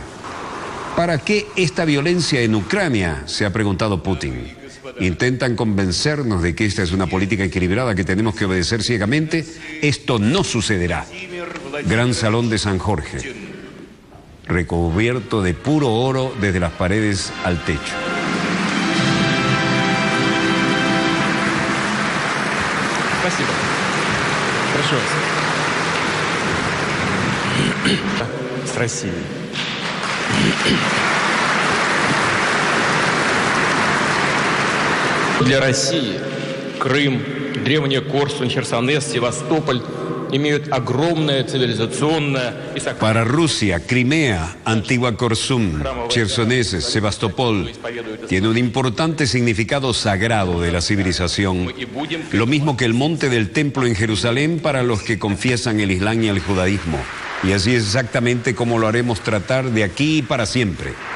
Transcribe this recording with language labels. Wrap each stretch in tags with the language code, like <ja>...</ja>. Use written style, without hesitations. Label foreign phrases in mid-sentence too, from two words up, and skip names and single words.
<es>¿Para qué esta violencia en Ucrania?, se ha preguntado Putin. ¿Intentan convencernos de que esta es una política equilibrada que tenemos que obedecer ciegamente? Esto no sucederá. Gran Salón de San Jorge, recubierto de puro oro desde las paredes al techo.</es> <ru>Спасибо. Прошу вас. С Россией. Для России Крым, древняя Корсунь, Херсонес, Севастополь имеют огромное цивилизационное и сакральное.</ru> <es>Para Rusia, Crimea, Antigua Korsum, Chersoneses, Sebastopol, tiene un importante significado sagrado de la civilización, lo mismo que el monte del templo en Jerusalén para los que confiesan el Islam y el judaísmo. Y así es exactamente como lo haremos tratar de aquí para siempre.</es>